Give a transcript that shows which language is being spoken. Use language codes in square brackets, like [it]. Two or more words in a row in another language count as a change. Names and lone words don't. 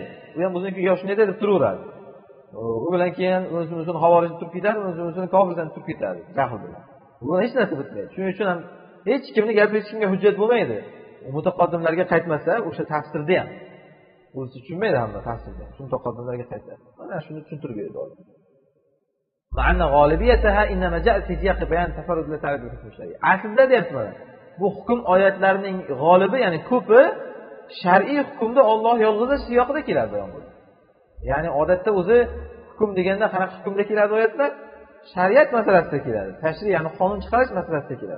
[uz] U ham o'ziniki yo shunday deb turaveradi. U bilan keyin o'zini havorijdan turib ketadi, o'zini kofirdan turib ketadi, jahl bilan. Bu hech narsa bitmaydi. Shuning uchun ham hech kimni gapi hech kimga hujjat bo'lmaydi. Mutaqaddimlarga qaytmasa, o'sha tafsirda ham o'zi tushunmaydi hamma tafsirda. Shuni mutaqaddimlarga qaytadi. Mana shuni tushuntirib berdi. [ar] معنى غالبيتها إنما جاء في سياق بيان تفرد لا تعريف حكم شرعي. [uz] Aslida deyapman, bu hukm oyatlarining g'olibi, ya'ni ko'pi shar'iy hukmda Alloh yolg'iz siyoqida keladi. Ya'ni odatda o'zi hukm deganda qanaqa hukmda keladi oyatlar? Shariat masalasida keladi. Tashriy, ya'ni qonun chiqarish masalasida keladi.